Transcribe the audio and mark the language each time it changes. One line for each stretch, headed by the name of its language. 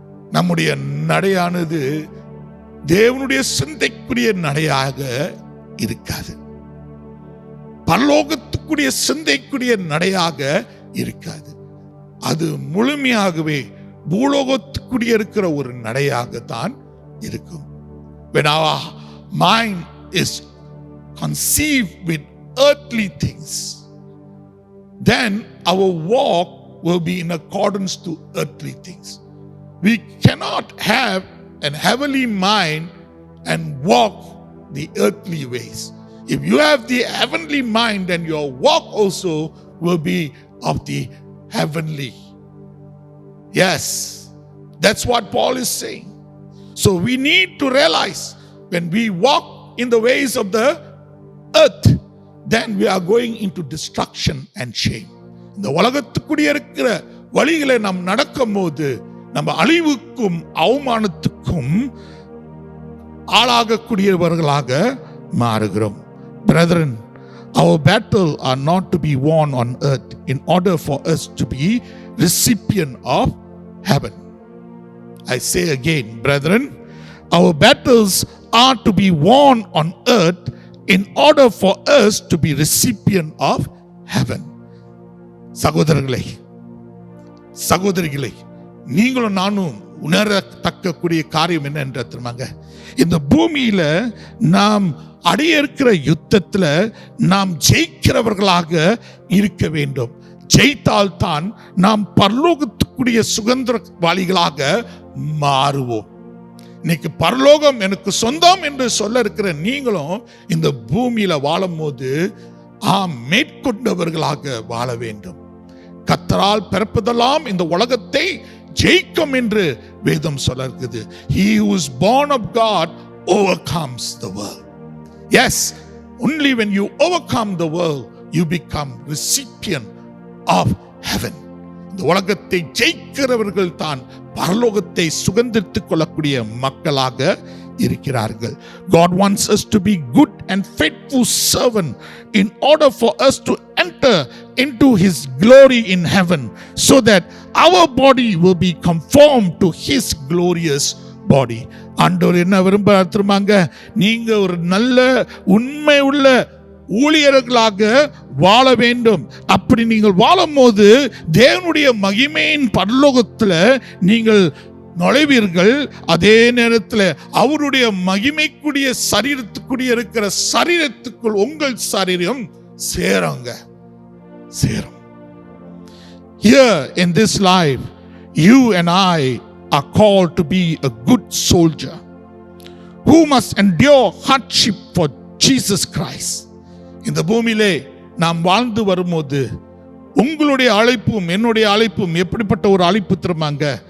Tamil: நம்முடைய நடையானது தேவனுடைய சிந்தைக்குரிய நடையாக இருக்காது, பரலோகத்துக்குரிய சிந்தைக்குரிய நடையாக இருக்காது. அது முழுமையாகவே பூலோகத்துக்குரிய இருக்கிற ஒரு நடையாகத்தான் இருக்கும்.
English: When our mind is conceived with earthly things, then our walk will be in accordance to earthly things. We cannot have an heavenly mind and walk the earthly ways. If you have the heavenly mind, then your walk also will be of the heavenly. Yes, that's what Paul is saying. So we need to realize, when we walk in the ways of the earth, then we are going into destruction and shame.
Tamil: இந்த உலகத்துக்குரிய இருக்கிற வழிகளை நாம் நடக்கும் போது நம்ம அழிவுக்கும் அவமானத்துக்கும் ஆளாகக்கூடியவர்களாக மாறுகிறோம்.
English: Brethren, our battle are not to be won on earth in order for us to be recipient of heaven. I say again, brethren, our battles are to be won on earth in order for us to be recipient of heaven.
Tamil: சகோதரர்களே, சகோதரிகளே, நீங்களும் நானும் உணரத்தக்கக்கூடிய காரியம் என்ன என்று தெரியுமாங்க? இந்த பூமியில நாம் அடைய இருக்கிற யுத்தத்துல நாம் ஜெயிக்கிறவர்களாக இருக்க வேண்டும். ஜெயித்தால் தான் நாம் பரலோகத்துக்குரிய சுதந்திரவாளிகளாக மாறுவோம். இன்னைக்கு பரலோகம் எனக்கு சொந்தம் என்று சொல்ல இருக்கிற நீங்களும் இந்த பூமியில வாழும் போது மேற்கொண்டவர்களாக வாழ வேண்டும். கர்த்தரால் பிறப்பதெல்லாம் இந்த உலகத்தை ஜெயிக்கும் என்று வேதம் சொல்ல இருக்குது.
English: He who is born of God overcomes the world. Yes, only when you overcome the world you become recipient of heaven.
Tamil: இந்த உலகத்தை ஜெயிக்கிறவர்கள் தான் பரலோகத்தை சுதந்திரித்துக் கொள்ளக்கூடிய மக்களாக இருக்கிறார்கள்.
English: God wants us to be good and faithful servant in order for us to enter into his glory in heaven, so that our body will be conformed to his glorious body.
Tamil: ஆண்டவர் என்ன விரும்புறார் தெரியுமாங்க? நீங்க ஒரு நல்ல உண்மை உள்ள ஊழியர்களாக வாழ வேண்டும். அப்படி நீங்கள் வாழும் போது தேவனுடைய மகிமையின் பரலோகத்தில் நீங்கள் நுழைவீர்கள். அதே நேரத்தில் அவருடைய மகிமைக்குரிய சரீரத்துக்குரிய இருக்கிற சரீரத்துக்குள் உங்கள் சரீரம் சேருங்க.
English: Here in this life, you and I are called to be a good soldier who must endure hardship for Jesus Christ.
Tamil: இந்த பூமியிலே நாம் வாழ்ந்து வரும்போது உங்களுடைய அழைப்பும் என்னுடைய அழைப்பும் எப்படிப்பட்ட ஒரு அழைப்பு தெரியுமாங்க?